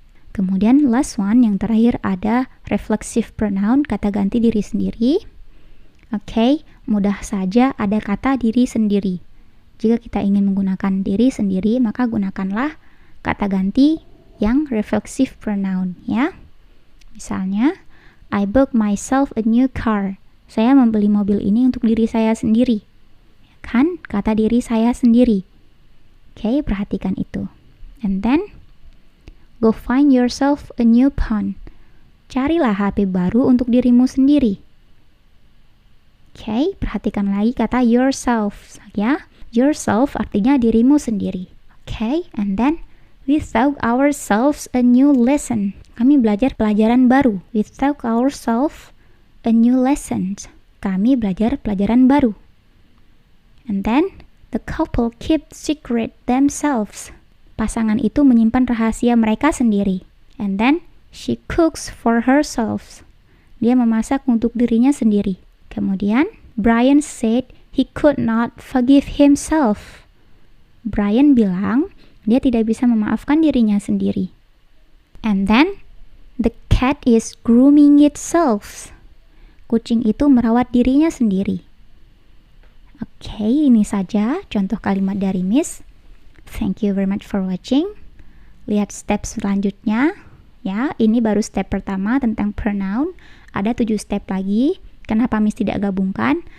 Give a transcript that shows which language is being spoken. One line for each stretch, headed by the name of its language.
Indonesian: Kemudian last one, yang terakhir ada reflexive pronoun, kata ganti diri sendiri. Oke, mudah saja ada kata diri sendiri. Jika kita ingin menggunakan diri sendiri, maka gunakanlah kata ganti yang reflexive pronoun ya.
English: Misalnya, I bought myself a new car.
Indonesian: Saya membeli mobil ini untuk diri saya sendiri. Kan, kata diri saya sendiri. Oke, perhatikan itu.
English: And then, go find yourself a new phone.
Indonesian: Carilah HP baru untuk dirimu sendiri. Oke, perhatikan lagi kata yourself ya. Yourself artinya dirimu sendiri.
English: Oke, and then we taught ourselves a new lesson.
Indonesian: Kami belajar pelajaran baru.
English: We taught ourselves a new lesson.
Indonesian: Kami belajar pelajaran baru.
English: And then the couple keep secret themselves.
Indonesian: Pasangan itu menyimpan rahasia mereka sendiri.
English: And then she cooks for herself.
Indonesian: Dia memasak untuk dirinya sendiri.
English: Kemudian, Brian said he could not forgive himself.
Indonesian: Brian bilang dia tidak bisa memaafkan dirinya sendiri.
English: And then, the cat is grooming itself.
Indonesian: Kucing itu merawat dirinya sendiri. Oke, ini saja contoh kalimat dari Miss.
English: Thank you very much for watching.
Indonesian: Lihat step selanjutnya. Ya, ini baru step pertama tentang pronoun. Ada 7 step lagi. Kenapa Miss tidak gabungkan?